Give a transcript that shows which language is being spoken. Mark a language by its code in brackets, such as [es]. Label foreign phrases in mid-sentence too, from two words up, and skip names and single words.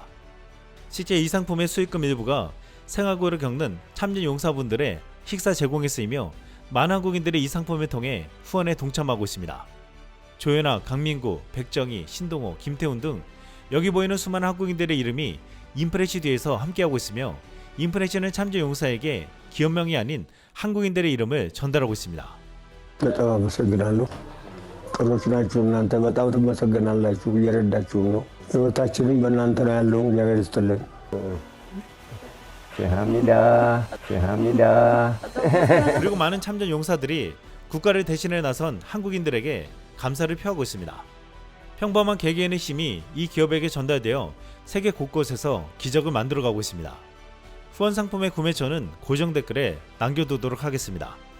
[ko] 실제 이 상품의 수익금 일부가 생활고를 겪는 참전 용사분들의 식사 제공에 쓰이며 많은 한국인들이 이 상품을 통해 후원에 동참하고 있습니다. 조연아, 강민구, 백정희, 신동호, 김태훈 등 여기 보이는 수많은 한국인들의 이름이 인프레시 뒤에서 함께하고 있으며 인프레시는 참전 용사에게 기업명이 아닌 한국인들의 이름을 전달하고 있습니다. [am] በጣም አመሰግናለሁ። ጥሩዎች ናችሁ እናንተ በጣም ትመሰገናላችሁ እየረዳችሁ ነው። ህይወታችንም በእናንተ ነው ያለው። እግዚአብሔር ይስጥልን። ሼሃ미ዳ [ko] 그리고 많은 참전 용사들이 국가를 대신해 나선 한국인들에게 감사를 표하고 있습니다. 평범한 개개인의 힘이 이 기업에게 전달되어 세계 곳곳에서 기적을 만들어가고 있습니다. 후원 상품의 구매처는 고정 댓글에 남겨두도록 하겠습니다.